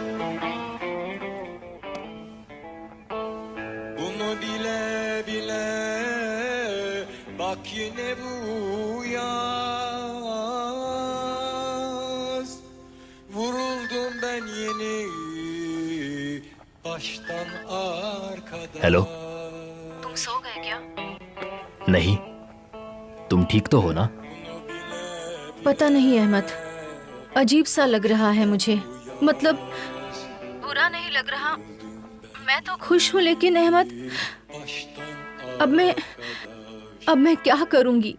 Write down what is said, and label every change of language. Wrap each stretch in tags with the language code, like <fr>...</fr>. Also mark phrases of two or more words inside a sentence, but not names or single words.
<tr>Bunu bile bile bak yine bu yaz. Vuruldum ben yeni baştan arkadaş.</tr> <hi>हेलो। तुम सो गए क्या? नहीं, तुम ठीक तो हो ना? पता नहीं अहमद, अजीब सा लग रहा है मुझे। मतलब बुरा नहीं लग रहा, मैं तो खुश हूँ, लेकिन अहमद अब मैं क्या करूँगी?</hi>